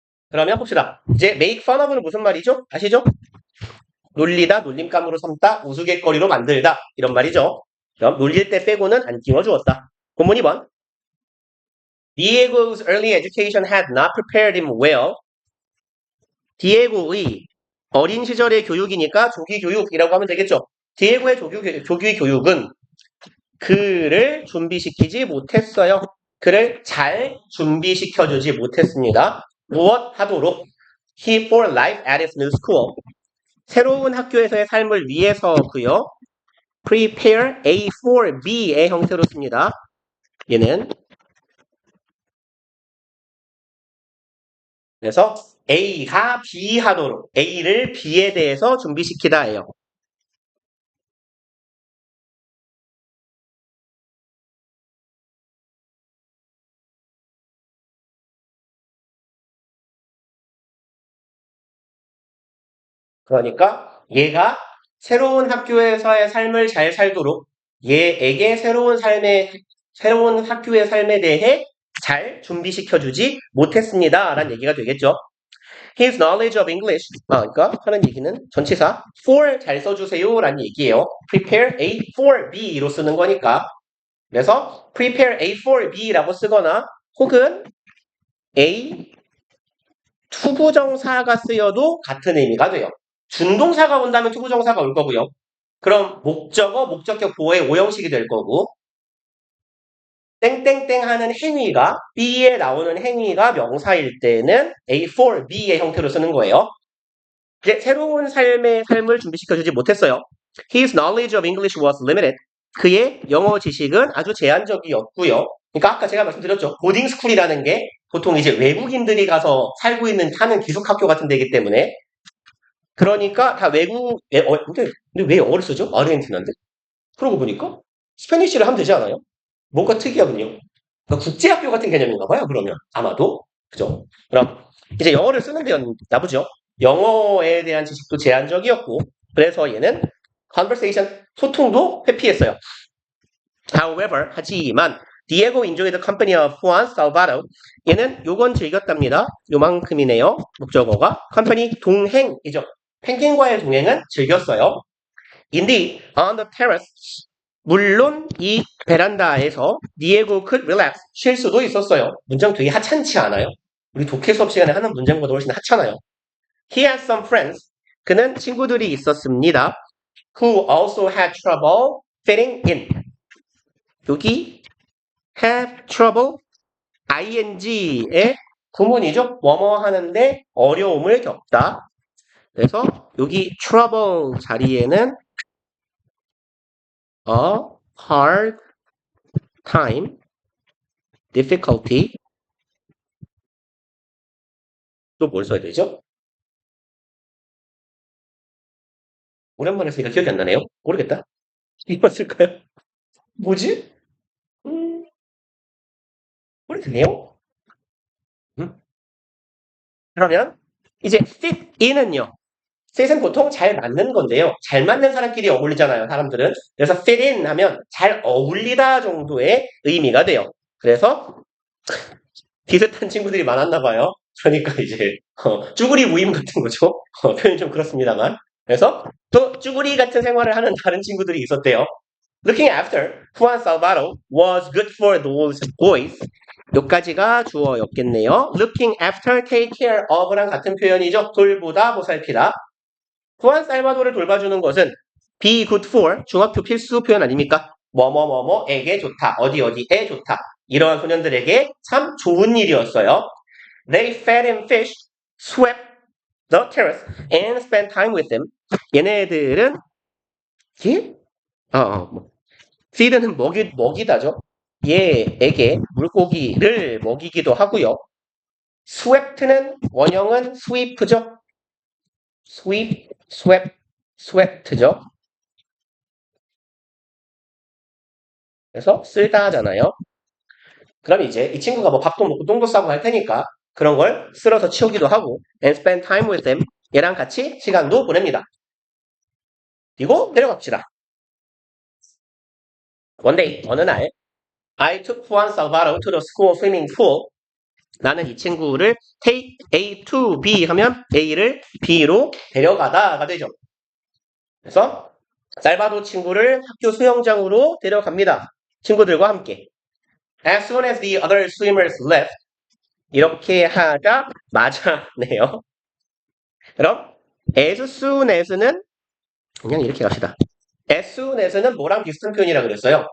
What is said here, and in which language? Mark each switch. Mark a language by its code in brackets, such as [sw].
[ko] 그러면 봅시다. 이제 [en] make fun of [ko] 는 무슨 말이죠? 아시죠? 놀리다, 놀림감으로 삼다, 우스갯거리로 만들다 이런 말이죠. 그럼 놀릴 때 빼고는 안 띄워주었다. 본문 2번. [en] Diego's early education had not prepared him well. [ko] 디에고의 어린 시절의 교육이니까 조기 교육이라고 하면 되겠죠. 디에고의 조기 교육은 그를 준비시키지 못했어요. 그를 잘 준비시켜주지 못했습니다. 무엇 하도록? [en] He for life at his new school. [ko] 새로운 학교에서의 삶을 위해서고요. [en] Prepare A for B [ko] 의 형태로 씁니다. 얘는 그래서 A가 B 하도록 A를 B에 대해서 준비시키다예요. 그러니까 얘가 새로운 학교에서의 삶을 잘 살도록 얘에게 새로운 학교의 삶에 대해 잘 준비시켜주지 못했습니다. 라는 얘기가 되겠죠. [en] His knowledge of English. [ko] 그러니까 하는 얘기는 전치사 for 잘 써주세요. 라는 얘기예요. [en] Prepare A for B [ko] 로 쓰는 거니까. 그래서 [en] prepare A for B [ko] 라고 쓰거나 혹은 A 투부정사가 쓰여도 같은 의미가 돼요. 준동사가 온다면 투부정사가 올 거고요. 그럼 목적어, 목적격 보호의 오형식이 될 거고 땡땡땡 하는 행위가 B에 나오는 행위가 명사일 때는 A for B의 형태로 쓰는 거예요. 이제 새로운 삶을 준비시켜주지 못했어요. [en] His knowledge of English was limited. [ko] 그의 영어 지식은 아주 제한적이었고요. 그러니까 아까 제가 말씀드렸죠. 보딩스쿨이라는 게 보통 이제 외국인들이 가서 살고 하는 기숙학교 같은 데이기 때문에 그러니까 다 근데 왜 영어를 쓰죠? 아르헨티나인데? 그러고 보니까 스페니쉬를 하면 되지 않아요? 뭔가 특이하군요. 그러니까 국제학교 같은 개념인가 봐요, 그러면. 아마도. 그죠? 그럼 이제 영어를 쓰는 데였나 보죠. 영어에 대한 지식도 제한적이었고 그래서 얘는 conversation, 소통도 회피했어요. [en] However, [ko] 하지만 [en] Diego enjoyed the company of Juan Salvador. [ko] 얘는 요건 즐겼답니다. 요만큼이네요. 목적어가. company, 동행이죠. 펭귄과의 동행은 즐겼어요. [en] Indeed, on the terrace. [ko] 물론 이 베란다에서 [en] Diego could relax. [ko] 쉴 수도 있었어요. 문장 되게 하찮지 않아요? 우리 독해 수업 시간에 하는 문장보다 훨씬 하찮아요. [en] He had some friends. [ko] 그는 친구들이 있었습니다. [en] Who also had trouble fitting in. [ko] 여기 [en] have trouble ing [ko] 의 구문이죠. 뭐뭐 하는데 어려움을 겪다. 그래서 여기 trouble 자리에는 [en] a hard time, [ko] difficulty 또 뭘 써야 되죠? 오랜만에 쓰니까 기억이 안 나네요. 모르겠다. 이거 쓸까요? 뭐지? 모르겠네요. 그러면 이제 [en] fit in [ko] 은요. fit은 보통 잘 맞는 건데요. 잘 맞는 사람끼리 어울리잖아요, 사람들은. 그래서 [en] fit in [ko] 하면 잘 어울리다 정도의 의미가 돼요. 그래서 비슷한 친구들이 많았나 봐요. 그러니까 이제 쭈구리 무임 같은 거죠. 표현이 좀 그렇습니다만. 그래서 또 쭈구리 같은 생활을 하는 다른 친구들이 있었대요. [en] Looking after Juan Salvador was good for those boys. [ko] 여기까지가 주어였겠네요. [en] Looking after, take care of [ko] 랑 같은 표현이죠. 돌보다, 보살피다. 후안 살바도를 돌봐주는 것은 [en] be good for, [ko] 중학교 필수 표현 아닙니까? 뭐뭐뭐뭐에게 좋다, 어디에 좋다. 이러한 소년들에게 참 좋은 일이었어요. [en] They fed him fish, swept the terrace, and spent time with them. [ko] 얘네들은 예? feed는 먹이다죠. 얘에게 물고기를 먹이기도 하고요. sweep는 원형은 sweep죠. sweep, swept,죠. 그래서 쓸다 하잖아요. 그럼 이제 이 친구가 뭐 밥도 먹고 똥도 싸고 할 테니까 그런 걸 쓸어서 치우기도 하고 [en] and spend time with them. [ko] 얘랑 같이 시간도 보냅니다. 그리고 내려갑시다. [en] One day, [ko] 어느 날 [en] I took Juan Salvador to the school swimming pool. [ko] 나는 이 친구를 [en] take A to B [ko] 하면 A를 B로 데려가다가 되죠. 그래서 살바도 친구를 학교 수영장으로 데려갑니다. 친구들과 함께. [en] As soon as the other swimmers left. [ko] 이렇게 하자 맞아네요. 그럼 as soon as는 그냥 이렇게 갑시다. as soon as는 뭐랑 비슷한 표현이라 그랬어요?